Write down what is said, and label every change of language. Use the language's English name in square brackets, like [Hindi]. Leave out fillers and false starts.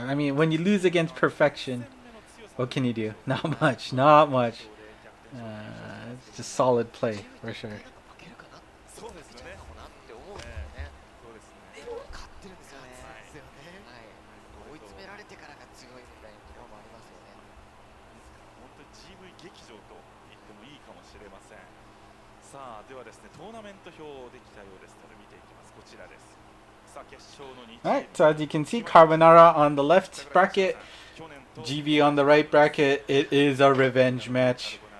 [English] Yeah. I mean, when you lose against perfection, what can you do? Not much. Not much. It's just solid play for sure. [Japanese] 負けるかな、そうですよね。かもなって思うんですよね。そうですね。でも勝ってるんですよね。ですよね。はい、追い詰められてからが強いみたいなところもありますよね。本当に GV 劇場と言ってもいいかもしれません。さあではですね、トーナメント表できたようですので見ていきます。こちらです。さあ決勝の2チーム。 [English] Alright, so as you can see, Carbonara on the left bracket, GV on the right bracket. It is a revenge match.